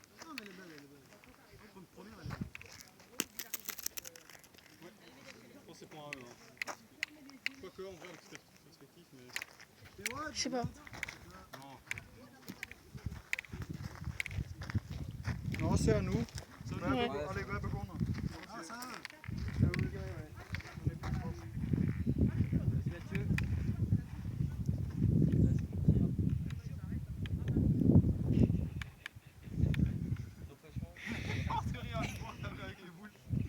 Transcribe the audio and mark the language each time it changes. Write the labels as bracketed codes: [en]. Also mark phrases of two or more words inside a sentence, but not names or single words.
[fr] Non, mais elle est belle, elle est belle. Comme première, elle est belle. Je pense que c'est point à eux. Hein. Quoique, en vrai, avec cette perspective, mais. Mais ouais, Je sais pas. Non. Non, c'est à nous. Ouais. Allez, [nl] we hebben gewonnen. [fr] Ah, ça. Vas-y, Mathieu. No pression. Parce que rien, on tape avec les boules.